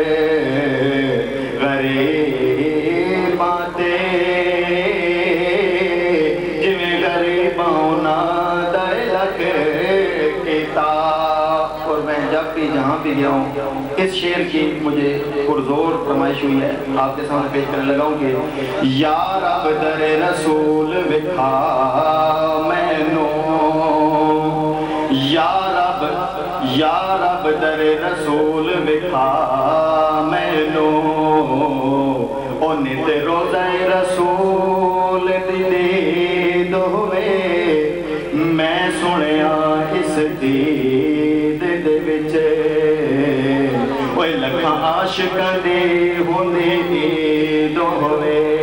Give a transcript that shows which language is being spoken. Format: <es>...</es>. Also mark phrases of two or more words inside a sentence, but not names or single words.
<pa>غریباں تے جویں غریباں نال لکھ کیتا</pa> <ur>اور میں جب بھی جہاں بھی گیا ہوں اس شعر کی مجھے پرزور فرمائش ہوئی ہے آپ کے سامنے پیش کرنے لگا ہوں کہ</ur> <pa>یا رب در رسول وکھا مینوں یا رب در رسول وکھا مینو او نت روزہ رسول دی دید ہوئے میں سنیا اس دید دے وچ اوے لکھاں عاشق دی ہوندی دید ہوئے</pa>